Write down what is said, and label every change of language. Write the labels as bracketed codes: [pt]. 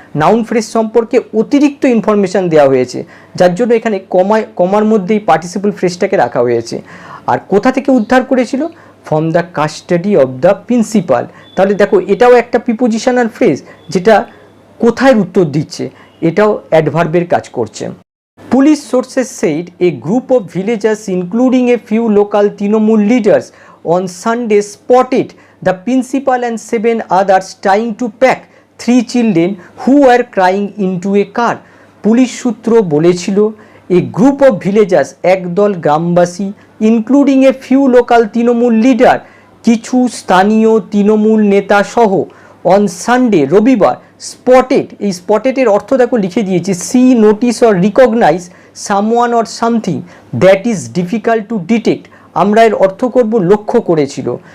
[bn] Noun phrase সম্পর্কে অতিরিক্ত information দেওয়া হয়েছে যার জন্য এখানে কমার মধ্যেই পার্টিসিপল ফ্রেজটাকে রাখা হয়েছে। আর কোথা থেকে উদ্ধার করেছিল, [en] from the custody of the principal, [bn] তাহলে দেখো এটাও একটা প্রিপোজিশনাল ফ্রেজ যেটা কোথায় উত্তর দিচ্ছে, এটাও অ্যাডভার্বের কাজ করছে। [en] Police sources said a group of villagers, including a few local Trinamool leaders, on Sunday spotted the principal and 7 others trying to pack 3 children who were crying into a car. [bn] Police সূত্র বলেছিল [en] a group of villagers, [bn] একদল গ্রামবাসী, [en] including a few local Trinamool leader, [bn] কিছু স্থানীয় তৃণমূল নেতা সহ, [en] on Sunday [bn] রবিবার, [en] spotted, [bn] এই স্পটেডের অর্থ দেখো লিখে দিয়েছি, [en] see notice or recognize someone or something that is difficult to detect, [bn] আমরা এর অর্থ করব লক্ষ্য করেছিল।